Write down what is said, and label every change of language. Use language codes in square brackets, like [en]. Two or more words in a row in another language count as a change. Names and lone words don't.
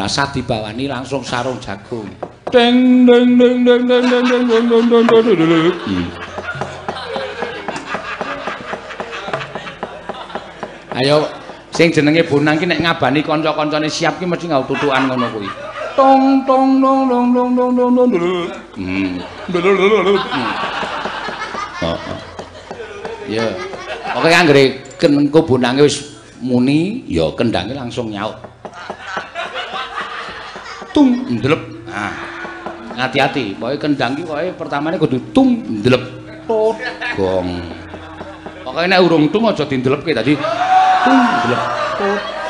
[jv] Rasa dibawani langsung sarung jagung. Deng deng deng deng deng deng deng deng deng deng. Ayo sing jenenge bonang ki nek ngabani kanca-kancane siap ki mesti nggawa tutukan ngono kuwi. Tong tong dong dong dong dong dong dong. Ya. Pokoke anggere kenengko bonange wis muni, ya kendange langsung nyaut. Tung ndelep. Nah. Hati-hati, pokoke kendang ki pokoke pertamane kudu tung ndelep. Tot gong. Pokoke nek urung tung aja dindelepke dadi tung ndelep. Tot.